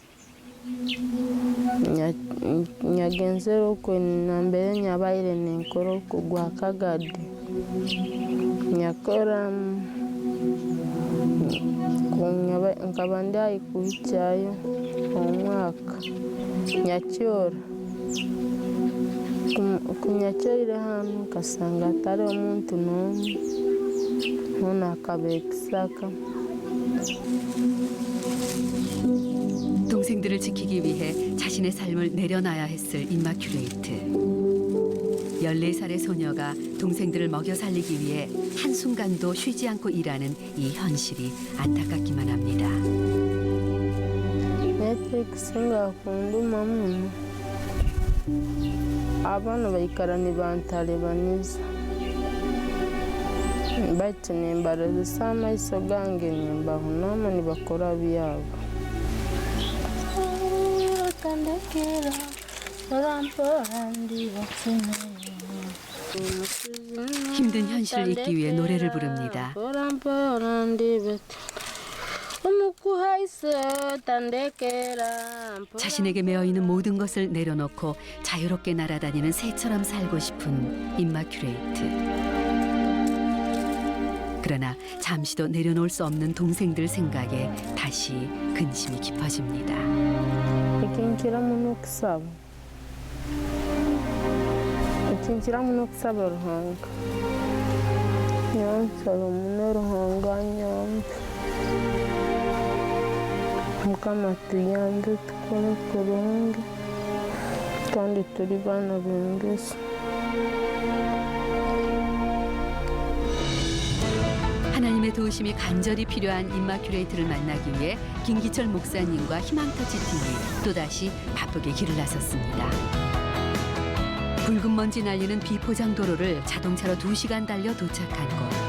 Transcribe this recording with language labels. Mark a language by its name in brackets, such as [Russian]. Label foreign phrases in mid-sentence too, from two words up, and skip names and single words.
[Nyankole] nyagenzera okwe nambere nyabaire nenkora okugwa kagadi nyakora nkaba ndayikuhikyayo omwaka nyakyora kunyakyorire hano nkasanga atari omuntu n'omwe hoona akaba ekisaka. [Korean] 동생들을 지키기 위해 자신의 삶을 내려놔야 했을 임마큐레이트. 14살의 소녀가 동생들을 먹여 살리기 위해 한순간도 쉬지 않고 일하는 이 현실이 안타깝기만 합니다. [Nyankole] Nekisinga kunduma muno abaana baikara nibantalibaniza bati nimbarozesa amaiso gange nimbahunama nibakora byabo tandekera orampora ndibatsine. [Korean] 힘든 현실을 잊기 위해 노래를 부릅니다. 자신에게 매어있는 모든 것을 내려놓고 자유롭게 날아다니는 새처럼 살고 싶은 임마큐레이트. 그러나 잠시도 내려놓을 수 없는 동생들 생각에 다시 근심이 깊어집니다. [Nyankole] Kinshira muno kusaba Ruhanga nyansaba muno Ruhanga nyambe Mukama tuyambe tukore kurungi kandi turi bana b'ingeso. [Korean] 하나님의 도우심이 간절히 필요한 임마큐레이트를 만나기 위해 김기철 목사님과 희망터치 팀이 또다시 바쁘게 길을 나섰습니다. 붉은 먼지 날리는 비포장 도로를 자동차로 2시간 달려 도착한 곳.